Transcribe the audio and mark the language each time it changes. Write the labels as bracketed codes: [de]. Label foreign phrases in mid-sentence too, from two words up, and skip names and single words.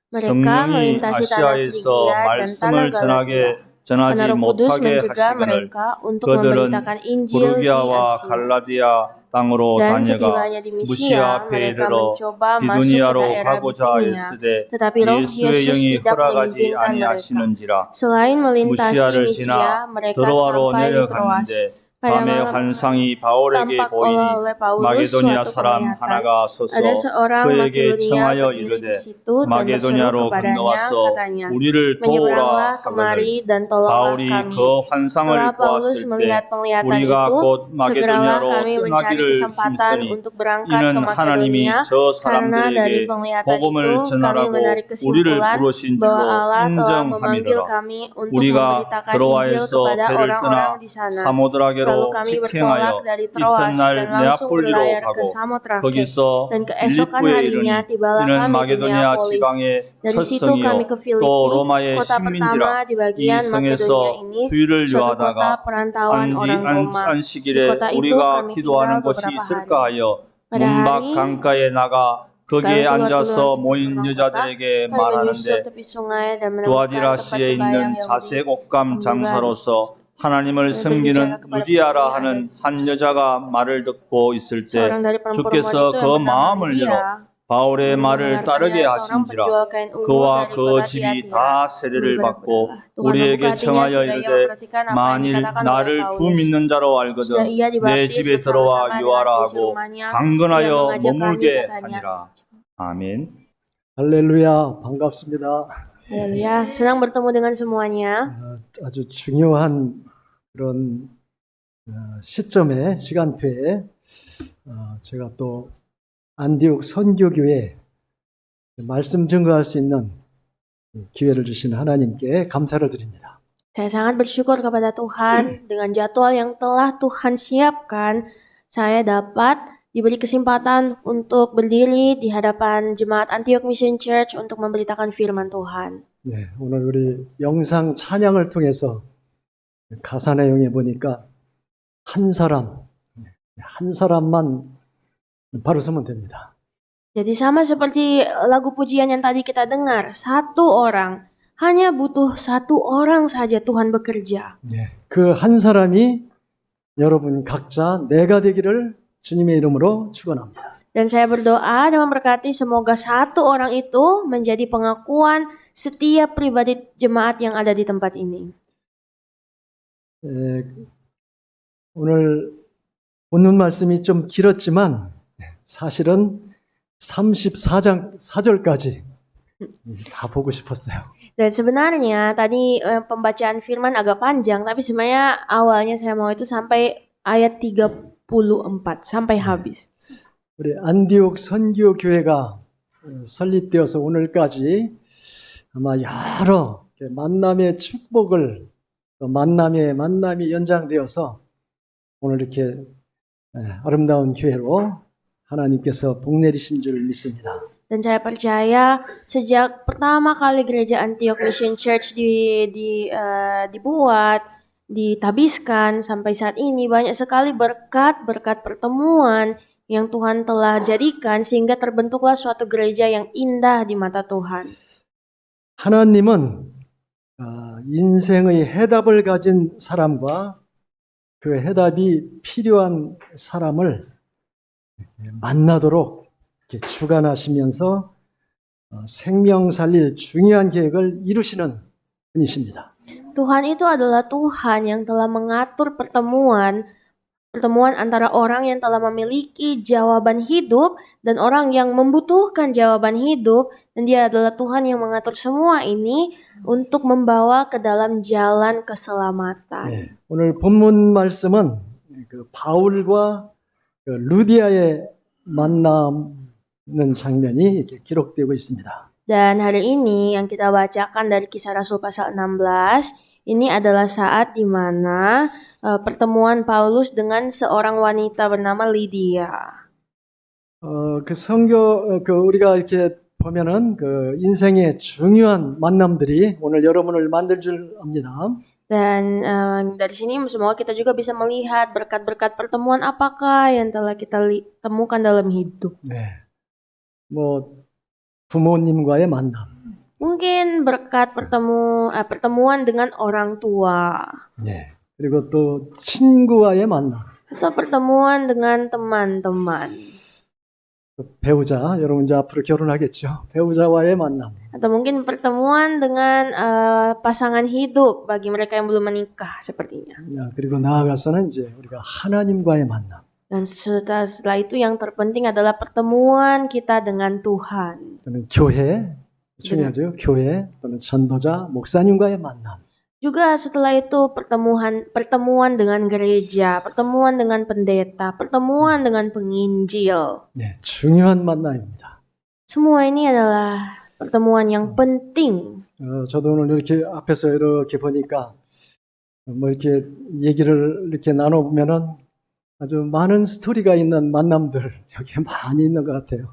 [id] Mereka [ko] 성령이 [id] melintasi tanah [ko] 아시아에서 [id] Frigia dan tanah [ko] 말씀을 [id] Galatia. [ko] 전하지 [id] Karena Roh Kudus [ko] 못하게 [id] mencegah [ko] 하시거늘 [id] mereka untuk [ko] 그들은 [id] memberitakan Injil di [ko] 부르기아와 [id] Asia. [ko] 갈라디아 땅으로 [id] Dan [ko] 다녀가 [id] setibanya di [ko] 무시아 [id] Misia, [ko] 앞에 [id] mereka [ko] 이르러 [id] mencoba masuk ke [ko] 비두니아로 [id] daerah [ko] 가고자 [id] Bitinia, [ko] 했으되 [id] tetapi Roh [ko] 예수의 [id] Yesus [ko] 영이 [id] tidak [ko] 허락하지 [id] mengizinkan mereka. [ko] 아니하시는지라. [id] Selain melintasi [ko] 무시아를 [id] Misia, [ko] 지나 [id] mereka [ko] 드로아로 [id] sampai di Troas. [ko] 내려갔는데 [id] Pada [ko] 밤에 [id] malam [ko] 환상이 바울에게 [id] tampak [ko] 보이니 [id] oleh Paulus [ko] 마게도니아 [id] suatu [ko] 사람 [id] penglihatan. [ko] 하나가 [id] Ada [ko] 서서 [id] seorang [ko] 그에게 [id] Makedonia [ko] 청하여 [id] berdiri [ko] 이르되 [id] di situ dan berseru [ko] 마게도냐로 [id] kepadanya, [ko] 건너와서 [id] katanya, [ko] 우리를 [id] menyeberanglah [ko] 도우라 [id] kemari [ko] 하거늘 [id] dan tolonglah [ko] 바울이 [id] kami. [ko] 그 환상을 [id] Setelah Paulus [ko] 보았을 때 [id] melihat penglihatan [ko] 우리가 [id] itu, [ko] 곧 [id] segeralah [ko] 마게도냐로 [id] kami mencari [ko] 떠나기를 [id] kesempatan [ko] 힘쓰니 [id] untuk berangkat ke [ko] 이는 하나님이 [id] Makedonia, [ko] 저 [id] karena dari [ko] 사람들에게 [id] penglihatan [ko] 복음을 [id] itu kami [ko] 전하라고 [id] menarik [ko] 우리를 [id] kesimpulan [ko] 부르신 [id] bahwa [ko] 줄로 [id] Allah telah memanggil [ko] 인정함이로라. [id] kami untuk [ko] 우리가 [id] memberitakan Injil [ko] 드로아에서 [id] kepada [ko] 배를 [id] orang-orang [ko] 떠나 [id] di sana. Lalu [ko] 사모드라게로 [id] kami bertolak [ko] 직행하여 [id] dari Troas dan [ko] 이튿날 [id] langsung [ko] 네아폴리로 [id] berlayar ke [ko] 가고 [id] Samotrake. [ko] 거기서 [id] Dan keesokan [ko] 빌립보에 [id] harinya [ko] 이르니 [id] tibalah [ko] 이는 [id] kami di [ko] 마게도니아 [id] Neapolis. [ko] 지방의 [id] Dari [ko] 첫 [id] situ kami ke [ko] 성이요 또 [id] Filipi, [ko] 로마의 [id] kota pertama [ko] 식민지라. [id] di [ko] 이 [id] bagian Makedonia [ko] 성에서 [id] ini, [ko] 수유를 [id] suatu kota [ko] 요하다가 [id] perantauan orang Roma. Di [ko] 안식일에 [id] kota itu [ko] 우리가 [id] kami [ko] 기도하는 [id] tinggal [ko] 곳이 [id] beberapa [ko] 있을까 [id] hari. [ko] 하여 [id] Pada [ko] 문밖 [id] hari [ko] 강가에 나가 거기에 [id] kami keluar [ko] 앉아서 [id] pintu [ko] 모인 [id] gerbang kota, [ko] 여자들에게 [id] kami menyusul [ko] 말하는데 [id] tepi sungai dan menemukan tempat [ko] 두아디라시에 [id] sembahyang [ko] 있는 [id] Yahudi. [ko] 자색 옷감 [id] Juga di [ko] 장사로서 하나님을 [id] berbicara [ko] 섬기는 [id] kepada [ko] 루디아라 [id] pembeli [ko] 하는 [id] adat. [ko] 한 여자가 말을 듣고 있을 때 [id] Seorang dari perempuan [ko] 주께서 [id] itu [ko] 그 [id] yang bernama [ko] 마음을 열어 [id] Lydia [ko] 바울의 말을 [id] mendengarkan [ko] 따르게 [id] dia seorang [ko] 하신지라. [id] penjual kain ungu [ko] 그와 [id] dari [ko] 그 [id] kota [ko] 집이 [id] Tiatira. [ko] 다 세례를 받고 [id] Tuhan membuka [ko] 우리에게 [id] hatinya [ko] 청하여 [id] sehingga ia [ko] 이르되 [id] memperhatikan apa yang [ko] 만일 [id] dikatakan oleh [ko] 나를 주 [id] Paulus. [ko] 믿는 자로 [id] Sudah [ko] 알거든 [id] ia [ko] 내 [id] dibaptis [ko] 집에 [id] bersama-sama [ko] 들어와 [id] dengan [ko] 유하라 [id] sisi [ko] 하고 [id] rumahnya. Ia [ko] 강건하여 [id] mengajak kami [ko] 머물게 [id] katanya. [ko] 하니라. 아멘. 할렐루야, 반갑습니다. [id] Haleluya, senang bertemu dengan semuanya. [ko] 아주 중요한 그런 시점에, 시간표에 제가 또 안디옥 선교교회 말씀 증거할 수 있는 기회를 주신 하나님께 감사를 드립니다. [id] Saya sangat bersyukur kepada Tuhan dengan jadwal yang telah Tuhan siapkan. Saya dapat diberi kesempatan untuk berdiri di hadapan Jemaat [en] Antioch Mission Church [id] untuk memberitakan firman Tuhan. [ko] 네, 오늘 우리 영상 찬양을 통해서 가사 내용에 보니까 한 사람만 바로 서면 됩니다. [id] Jadi sama seperti lagu pujian yang tadi kita dengar, satu orang, hanya butuh satu orang saja Tuhan bekerja. [ko] 네, 그 한 사람이 여러분 각자 내가 되기를 주님의 이름으로 축원합니다. [id] Dan saya berdoa dan memberkati semoga satu orang itu menjadi pengakuan setiap pribadi jemaat yang ada di tempat ini. [ko] 오늘 본문 말씀이 좀 길었지만 사실은 34장 4절까지 다 보고 싶었어요. [id] Dan sebenarnya tadi pembacaan firman agak panjang, tapi sebenarnya awalnya saya mau itu sampai ayat 34 sampai habis. [ko] 우리 안디옥 선교 교회가 설립되어서 오늘까지 아마 여러 만남의 축복을 만남이 연장되어서 오늘 이렇게 아름다운 교회로 하나님께서 복 내리신 줄 믿습니다. [id] Dan saya percaya sejak pertama kali gereja [en] Antioch Mission Church [id] dibuat, ditabiskan sampai saat ini banyak sekali berkat pertemuan yang Tuhan telah jadikan sehingga terbentuklah suatu gereja yang indah di mata Tuhan. [ko] 하나님은 인생의 해답을 가진 사람과 그 해답이 필요한 사람을 만나도록 이렇게 주관하시면서 생명 살릴 중요한 계획을 이루시는 분이십니다. [id] Tuhan itu adalah Tuhan yang telah mengatur pertemuan antara orang yang telah memiliki jawaban hidup dan orang yang membutuhkan jawaban hidup, dan Dia adalah Tuhan yang mengatur semua ini untuk membawa ke dalam jalan keselamatan. [ko] 네, 오늘 본문 말씀은 그 바울과 그 루디아의 만나는 장면이 이렇게 기록되고 있습니다. [id] Dan hari ini yang kita bacakan dari Kisah Rasul pasal 16, ini adalah saat di mana pertemuan Paulus dengan seorang wanita bernama Lydia. [ko] 그 우리가 이렇게 보면은 그 인생의 중요한 만남들이 오늘 여러분을 만들 줄 압니다. [id] Dan dari sini semoga kita juga bisa melihat berkat-berkat pertemuan apakah yang telah kita temukan dalam hidup. [ko] 네, 뭐 부모님과의 만남, [id] Mungkin berkat pertemuan dengan orang tua [ko] 예. 그리고 또 친구와의 만남. [id] atau pertemuan dengan teman-teman [ko] 또 배우자, 여러분 이제 앞으로 결혼하겠죠. 배우자와의 만남. [id] atau mungkin pertemuan dengan pasangan hidup bagi mereka yang belum menikah sepertinya. [ko] 야, 그리고 나아가서는 이제 우리가 하나님과의 만남. [id] Dan setelah itu yang terpenting adalah pertemuan kita dengan Tuhan. [ko] 또는 교회, 중요하죠. 교회 또는 전도자, 목사님과의 만남. [id] Juga setelah itu pertemuan dengan gereja, pertemuan dengan pendeta, pertemuan dengan penginjil. [ko] 네, 중요한 만남입니다. [id] Semua ini adalah pertemuan yang penting. [ko] 저도 오늘 이렇게 앞에서 이렇게 보니까 뭐 이렇게 얘기를 이렇게 나눠보면은 아주 많은 스토리가 있는 만남들 여기에 많이 있는 것 같아요.